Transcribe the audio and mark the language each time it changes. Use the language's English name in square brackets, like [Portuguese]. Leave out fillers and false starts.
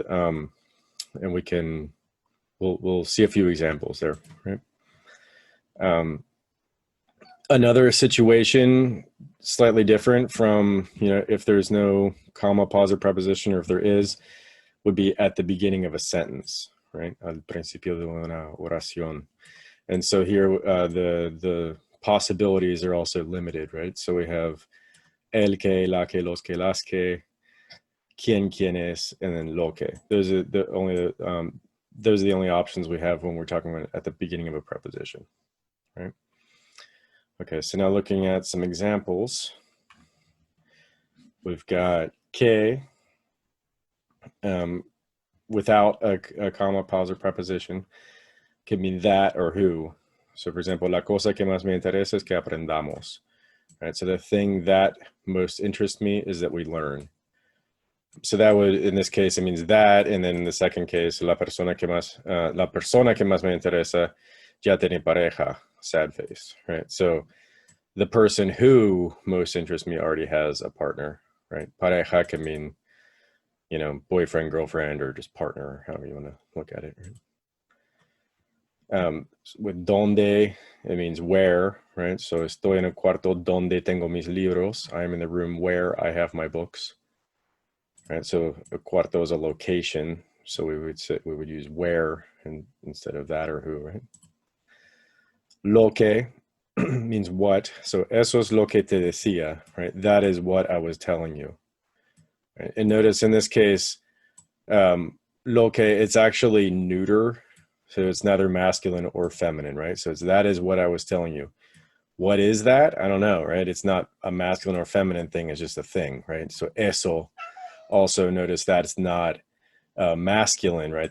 [English] And we'll see a few examples there, right? Another situation slightly different from, if there's no comma, pause, or preposition, or if there is, would be at the beginning of a sentence, right? [Spanish] Al principio de una oración. [English] And so here, the possibilities are also limited, right? [Spanish] So we have el que, la que, los que, las que, quién es, and then lo que. [English] Those are the only options we have when we're talking about at the beginning of a preposition, right? Okay, so now looking at some examples, we've got que without a comma, pause, or preposition can mean that or who. [Spanish] So for example, la cosa que más me interesa es que aprendamos. [English] Right, so the thing that most interests me is that we learn. So that would, in this case, it means that, and then in the second case, [Spanish] la persona que más me interesa ya tiene pareja, [English] sad face, right? So the person who most interests me already has a partner, right? Pareja can mean, boyfriend, girlfriend, or just partner, however you want to look at it. Right? With donde, it means where, right? [Spanish] So estoy en el cuarto donde tengo mis libros. [English] I am in the room where I have my books. Right? So a cuarto is a location. So we would use where instead of that or who, right? Lo que means what. [Spanish] So eso es lo que te decía, right? [English] That is what I was telling you. Right? And notice in this case, lo que, it's actually neuter. So it's neither masculine or feminine, right? So it's that is what I was telling you. What is that? I don't know, right? It's not a masculine or feminine thing. It's just a thing, right? So eso, also notice that it's not masculine, right?